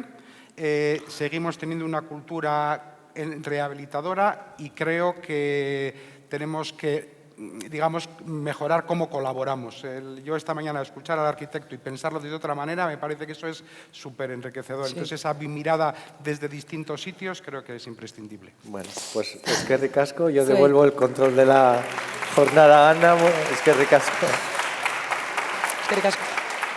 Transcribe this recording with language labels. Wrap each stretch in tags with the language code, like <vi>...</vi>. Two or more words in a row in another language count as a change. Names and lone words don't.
<es>Seguimos teniendo una cultura rehabilitadora y creo que tenemos que, digamos, mejorar cómo colaboramos. Yo esta mañana escuchar al arquitecto y pensarlo de otra manera me parece que eso es súper enriquecedor. Sí. Entonces esa mirada desde distintos sitios creo que es imprescindible. Bueno, pues</es> <eu>eskerrik asko.</eu> <es>Yo devuelvo el control de la jornada a Ana.</es> <eu>Eskerrik asko. Eskerrik asko.</eu>